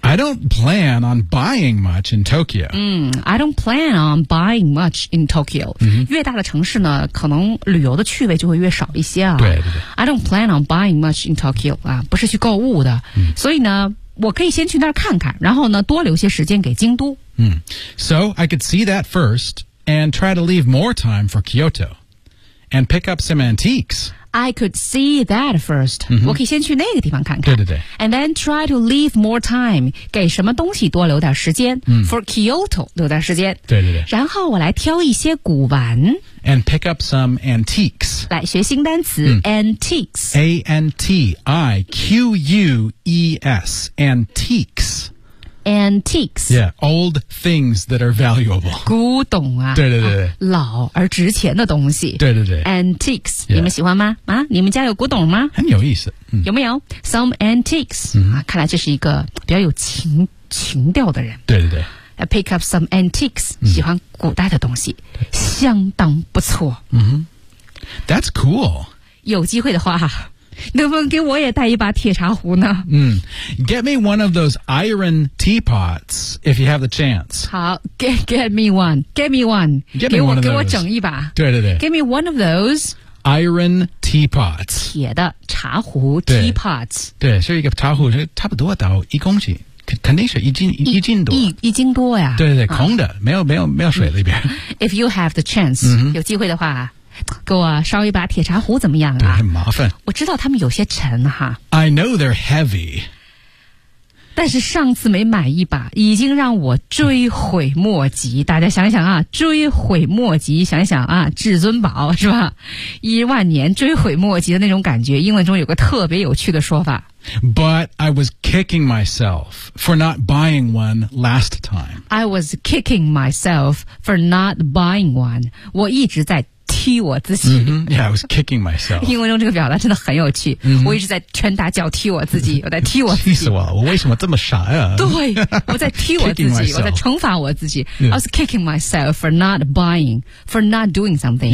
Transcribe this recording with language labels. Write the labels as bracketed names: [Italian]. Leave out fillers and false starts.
[English] I don't plan on buying much in Tokyo. I don't plan on buying much in Tokyo.、 Mm-hmm. [Chinese] 越大的城市呢可能旅游的趣味就会越少一些啊。对对对。 [English] I don't plan on buying much in Tokyo, [Chinese] 啊不是去购物的。所以呢我可以先去那儿看看然后呢多留些时间给京都。 [English] So I could see that first and try to leave more time for Kyoto and pick up some antiques. I could see that first.、 Mm-hmm. [Chinese] 我可以先去那个地方看看。对对对。 [English] And then try to leave more time. [Chinese] 给什么东西多留点时间、 mm. [English] ?For Kyoto, [Chinese] 留点时间。对对对。然后我来挑一些古玩。 [English] And pick up some antiques. [Chinese] 来学新单词、mm. ,antiques. [English] A-N-T-I-Q-U-E-S. Antiques. Antiques. Yeah, old things that are valuable. [Chinese] 古董啊。对对对对、啊。老而值钱的东西。对对对。 [English] Antiques.、Yeah. [Chinese] 你们喜欢吗啊你们家有古董吗很有意思。嗯、有没有 ? [English] Some antiques.、嗯啊、 [Chinese] 看来这是一个比较有情调的人。对对对。 [English] I pick up some antiques.、 [Chinese] 嗯、喜欢古代的东西。相当不错。 [English] 嗯哼。That's cool. [Chinese] 有机会的话。能不能给我也带一把铁茶壶呢、 [English] 嗯、Get me one of those iron teapots if you have the chance. 好 get me one. Get me one. Get me one of those. [Chinese] 给我整一把。对对对。 [English] Get me one of those. Iron teapots. [Chinese] 铁的茶壶 teapots. 对是一个茶壶差不多到一公斤。肯定是一斤多。一斤多呀。对对对、啊、空的没有水里边。 [English] If you have the chance,、嗯、 [Chinese] 有机会的话。给我烧一把铁茶壶怎么样啊很麻烦我知道他们有些沉哈 [English] I know they're heavy [Chinese] 但是上次没买一把已经让我追悔莫及大家想想啊追悔莫及想想啊至尊宝是吧一万年追悔莫及的那种感觉英文中有个特别有趣的说法 [English] But I was kicking myself for not buying one last time I was kicking myself for not buying one [Chinese] 我一直在踢我自己、 [English] mm-hmm. Yeah, I was kicking myself [Chinese] 英文中这个表达真的很有趣、 mm-hmm. 我一直在拳打脚踢我自己我在踢我自己气死我了我为什么这么傻呀、啊、对我在踢我自己我在惩罚我自己、 [English] yeah. I was kicking myself for not buying for not doing something、